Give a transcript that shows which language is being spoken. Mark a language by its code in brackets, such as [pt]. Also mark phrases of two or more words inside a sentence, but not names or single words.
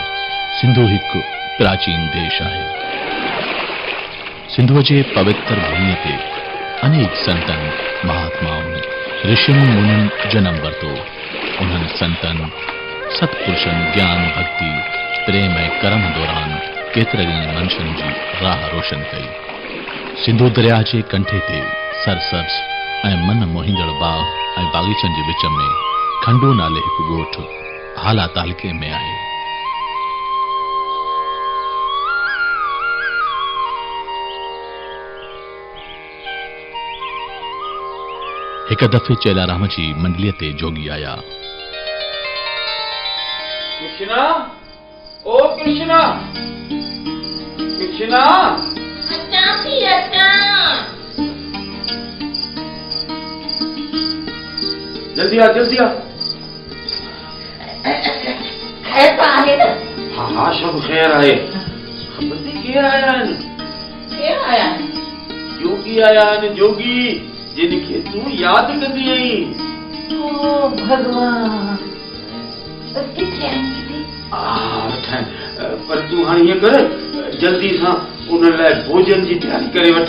[hi] सिंधु एक प्राचीन देश है। [sd] सिंधु जे पवित्र भूमि ते अनेक संतन महात्माओं ऋषियों मुनिन जन्म वरतो। उन्हनि संतन सत्पुरुषन ज्ञान भक्ति प्रेम ऐं कर्म दौरान केतिरनि मनुष्यनि जी राह रोशन कई। सिंधु दरिया जे कंठे ते सरसब्ज़ ऐं मन मोहींदड़ बाग ऐं बागीचनि जे विच में खंडो नाले हिकु ॻोठु हाला तालके में आहे। हिक दफ़े चेलाराम जी मंडलीअ ते जोगी आया। कृष्णा, ओ कृष्णा, कृष्णा, अचां थी अचां। जल्दी आ, जल्दी आ। खैर तो आहे न? हाँ हाँ, सब खैर आहे। ख़बर थी केर आया आहिनि? केर आया आहिनि? जोगी आया आहिनि, जोगी जिनखे तूं यादि कंदी आहीं। ओ भगवान, किथे आहीं? पर तूं हाणे ईअं कर, जल्दी सां उन लाइ भोजन जी तयारी करे वठ।